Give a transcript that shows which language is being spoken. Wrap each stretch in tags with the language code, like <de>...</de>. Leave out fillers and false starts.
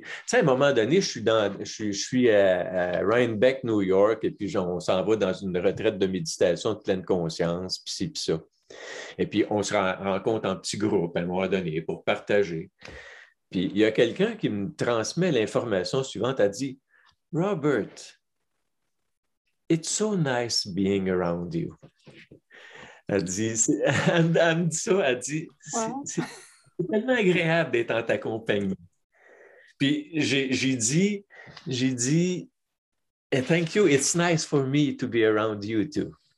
<fr>Tu sais, à un moment donné, je suis à Rhinebeck, New York, et puis on s'en va dans une retraite de méditation de pleine conscience, puis ci, puis ça. Et puis, on se rencontre en petits groupes à un moment donné pour partager. Puis, il y a quelqu'un qui me transmet l'information suivante. Elle dit,</fr> <en>Robert, it's so nice being around you.</en> <fr>Elle dit, elle me dit ça, elle dit, Wow. c'est tellement agréable d'être en ta compagnie. Puis j'ai dit,</fr> <en>thank you, it's nice for me to be around you too.</en>